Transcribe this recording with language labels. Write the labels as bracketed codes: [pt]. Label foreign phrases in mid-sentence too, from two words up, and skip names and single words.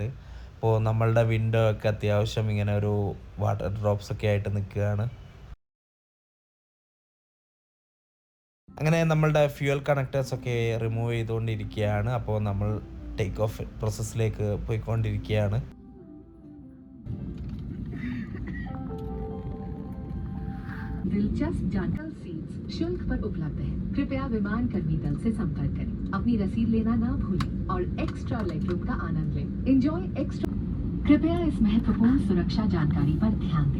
[ml] അപ്പോൾ നമ്മളുടെ വിൻഡോ ഒക്കെ അത്യാവശ്യം ഇങ്ങനെ ഒരു [en] water drops [ml] ഒക്കെ ആയിട്ട് നിൽക്കുകയാണ്. അങ്ങനെ നമ്മളുടെ [en] fuel connectors [ml] റിമൂവ് ചെയ്തുകൊണ്ടിരിക്കുകയാണ്. അപ്പോൾ നമ്മൾ [en] take off process [ml] പോയിക്കൊണ്ടിരിക്കുകയാണ്. [hi] दिलचस्प जानकारी सीट्स शुल्क पर उपलब्ध है। कृपया विमान कर्मी दल से संपर्क करें। अपनी रसीद लेना ना भूलें और [en] extra leg room [hi] का आनंद लें। [en] enjoy extra. [hi] कृपया इस महत्वपूर्ण सुरक्षा जानकारी पर ध्यान दें।